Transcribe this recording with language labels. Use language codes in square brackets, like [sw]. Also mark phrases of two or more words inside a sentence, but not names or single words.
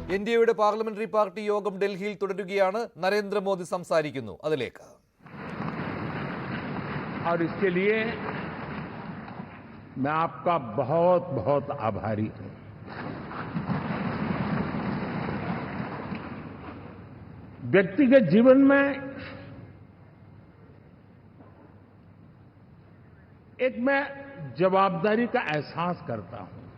[ml] എൻഡിഎയുടെ പാർലമെന്ററി പാർട്ടി യോഗം ഡൽഹിയിൽ തുടരുകയാണ്. നരേന്ദ്രമോദി സംസാരിക്കുന്നു. അതിലേക്ക്. [hi] और इसके लिए मैं आपका बहुत बहुत आभारी हूं। व्यक्तिगत जीवन में एक मैं जवाबदारी का एहसास करता हूं।